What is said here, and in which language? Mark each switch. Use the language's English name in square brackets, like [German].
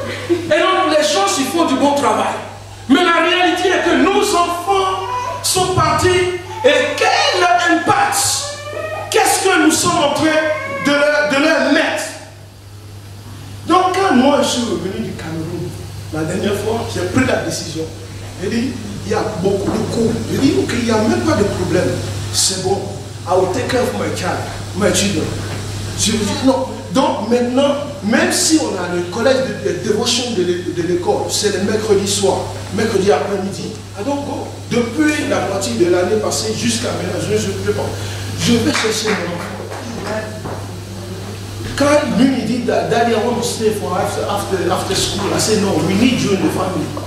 [French] Et donc les gens ils font du bon travail. Mais la réalité est que nos enfants sont partis et quel est leur impact? Qu'est-ce que nous sommes en train de leur mettre? Donc quand moi je suis revenu du Cameroun, la dernière fois, j'ai pris la décision. J'ai dit, il y a beaucoup de cours. J'ai dit, ok, il n'y a même pas de problème. C'est bon. [English] I will take care of my children. [French] Je me dis, non. Donc maintenant, même si on a le collège de dévotion de l'école, c'est le mercredi soir, mercredi après-midi. Donc depuis la moitié de l'année passée jusqu'à maintenant, je vais chercher mon enfant. Quand lui me dit, [English] Daddy, I want to stay for after school, I say, no, we need you in the family.